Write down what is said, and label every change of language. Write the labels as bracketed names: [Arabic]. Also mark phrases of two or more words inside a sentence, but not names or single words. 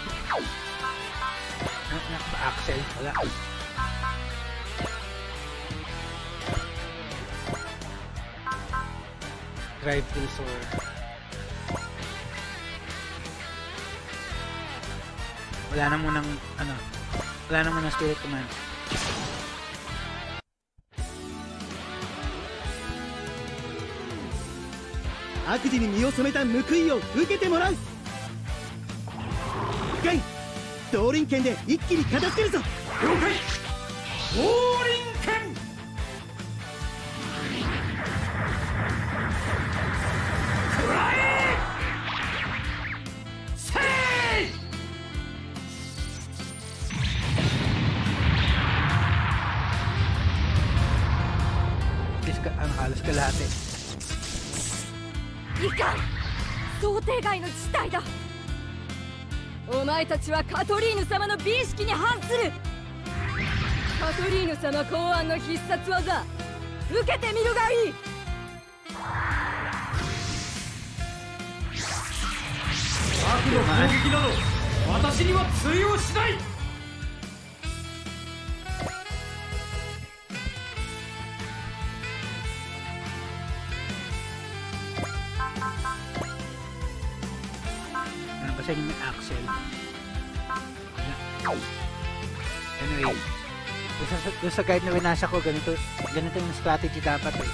[Filipino] Axel. Wala. Drive pulsor. Wala na munang wala na munang [English] spirit command. [Japanese] 悪事に身を染めた報いを受けてもらう。ガイ、動輪剣で一気に片付けるぞ。了解。動輪剣。くらえ。せい。 [Filipino] halos kalahati. [Japanese] いかん、想定外の事態だ。お前たちはカトリーヌ様の美意識に反する。カトリーヌ様考案の必殺技、受けてみるがいい。悪の攻撃など私には通用しない。 [Filipino] Kasi yung Axel. Anyway, doon sa guide na winasa ko, ganito yung strategy dapat eh.